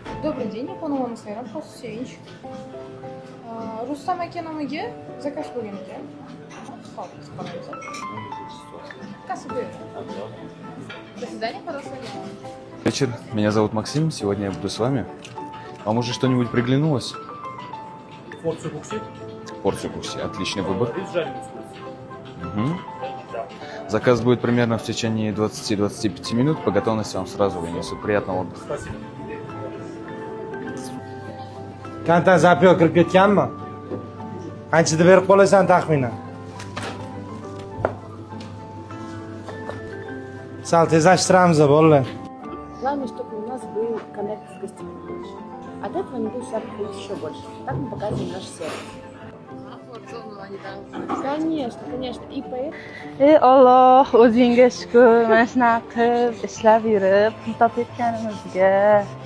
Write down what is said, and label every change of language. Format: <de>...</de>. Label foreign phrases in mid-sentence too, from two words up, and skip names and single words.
<ru>Добрый день, я Панова Сайрам, Хос Севинч.</ru> <uz>Рустам aka nomiga zakaz bo'lgan ekan. Hozir qaraymiz. Kassa buyurun.</uz> <ru>До свидания, пожалуйста. Вечер, меня зовут Максим, сегодня я буду с вами. Вам уже что-нибудь приглянулось? Порцию кукси. Порцию кукси, отличный выбор. И жареную курицу. Угу. Да. Заказ будет примерно в течение 20-25 минут, по готовности вам сразу вынесут. Приятного отдыха. Спасибо.</ru> <uz>Kantan zapyo kirib ketganmi? Qanchada berib qolasan taxminan? Sal tezlashtiramiz bolalar.</uz> <ru>Главное, чтобы у нас был коннект с гостеприимством. От этого они будут себя приходить еще больше. Так мы показываем наш сервис. Конечно, конечно. И поэтому...</ru> <uz>Ey Alloh, o'zingga shukr. Mana shunaqa qilib ishlab yurib, pul topayotganimizga.</uz>